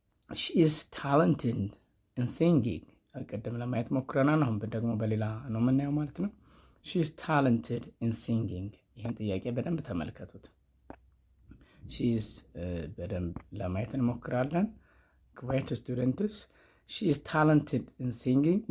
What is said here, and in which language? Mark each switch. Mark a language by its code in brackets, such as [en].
[en] She is talented in singing. [am] ቀደም ለማየት ሞክረናል። አሁን ደግሞ በሌላ ነው የምናየው ማለት ነው። [en] She is talented in singing. [am] ይህን ጥያቄ በደንብ ተመልከቱት። She is በደንብ ለማየት እንሞክራለን። [en] Great students. She is talented in singing.